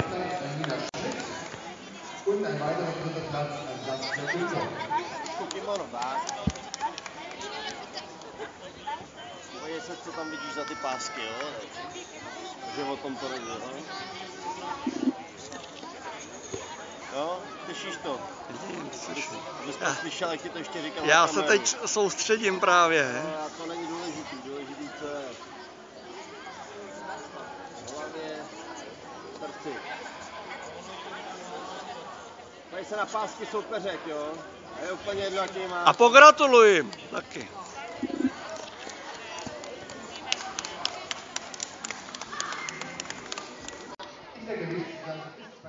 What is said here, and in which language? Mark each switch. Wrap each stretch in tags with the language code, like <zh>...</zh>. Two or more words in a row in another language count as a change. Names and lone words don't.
<de>Und ein weiterer dritter Platz, ein Platz für Günther.</de> <cs>Pojď se, co tam vidíš za ty pásky, jo? Takže o tom to nejde, jo? Jo? Slyšíš to? Abys to slyšel, jak ti to ještě říkám. Já se teď soustředím právě. No, to není důležitý, co je v hlavě, v srdci. Pojď se na pásky soupeřek, jo? A je úplně jedno, jaký má. A pogratuluji jim taky.</cs> <de>In der Gewichtsklasse</de>